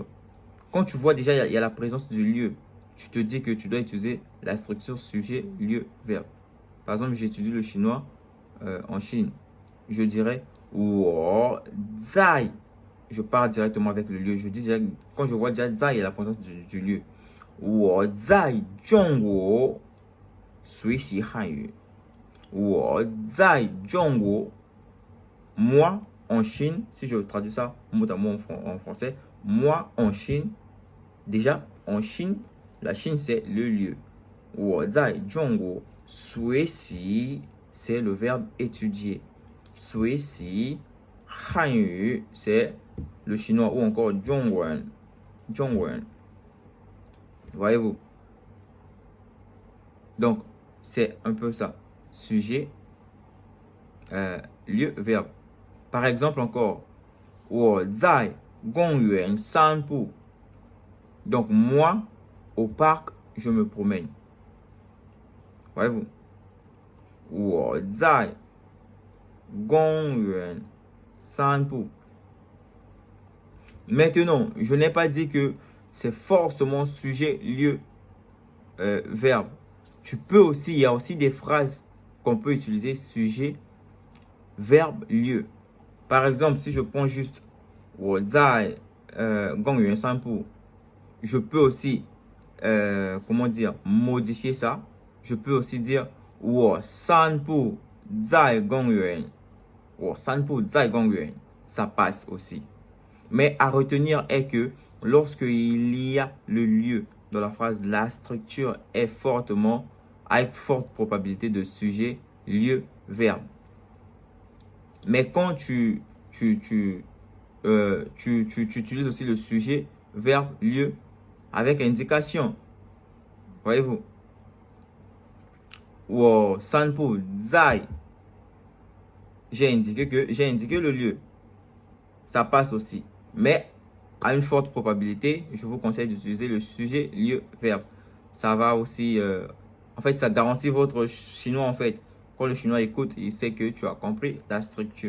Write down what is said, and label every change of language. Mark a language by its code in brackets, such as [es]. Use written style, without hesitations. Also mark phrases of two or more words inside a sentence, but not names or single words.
[fr] Quand tu vois déjà, il y a la présence du lieu. Tu te dis que tu dois utiliser la structure sujet, lieu, verbe. Par exemple, j'étudie le chinois en Chine. Je dirais, [zh] 我在. [fr] Je pars directement avec le lieu. Je dis déjà, quand je vois déjà 在, il y a la présence du lieu. [zh] 我在中国学习汉语. 我在中国. [fr] Moi, en Chine, si je traduis ça mot à mot en français, moi, en Chine, déjà, en Chine, la Chine, c'est le lieu. [zh] 我在中国学习, [fr] c'est le verbe étudier. [zh] 学习汉语, [fr] c'est le chinois ou encore 中文. [zh] 中文. [fr] Voyez-vous? Donc, c'est un peu ça. Sujet, lieu, verbe. Par exemple encore, [zh] 我在公园散步. [fr] Donc, moi, au parc, je me promène. Voyez-vous? [zh] 我在公园散步. [fr] Maintenant, je n'ai pas dit que c'est forcément sujet, lieu, verbe. Tu peux aussi, il y a aussi des phrases qu'on peut utiliser sujet, verbe, lieu. Par exemple, si je prends juste [zh] 我在公园散步, [fr] je peux aussi, comment dire, modifier ça. Je peux aussi dire [zh] 我散步在公园. 我散步在公园. [fr] Ça passe aussi. Mais à retenir est que lorsqu'il y a le lieu dans la phrase, la structure est fortement, avec forte probabilité de sujet, lieu, verbe. Mais quand tu utilises aussi le sujet, verbe, lieu, avec indication. Voyez-vous? [zh] 我散步在. [fr] J'ai indiqué le lieu. Ça passe aussi. Mais à une forte probabilité, je vous conseille d'utiliser le sujet, lieu, verbe. Ça va aussi, en fait, ça garantit votre chinois, en fait. Quand le chinois écoute, il sait que tu as compris la structure.